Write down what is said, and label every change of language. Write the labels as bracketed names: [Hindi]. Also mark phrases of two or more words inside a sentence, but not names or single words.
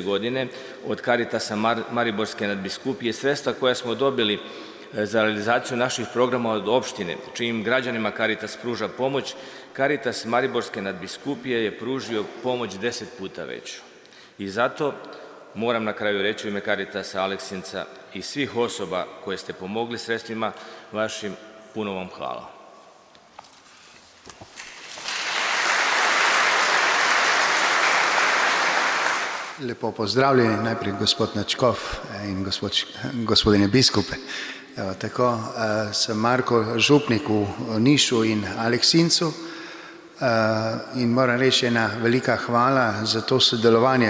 [Serbian] godine od Karitasa Mariborske nadbiskupije, sredstva koja smo dobili za realizaciju naših programa od opštine, čijim građanima Karitas pruža pomoć, Karitas Mariborske nadbiskupije je pružio pomoć 10 puta veću. I zato moram na kraju reći u ime Karitasa Aleksinca i svih osoba koje ste pomogli sredstvima vašim, puno vam hvala. [Slovenian] Lepo pozdravljeni, najprej gospod Načkov in [Serbian] gospodine biskupe. [Slovenian] Evo, tako, sem Marko, župnik v Nišu in Aleksincu in moram reči ena velika hvala za to sodelovanje.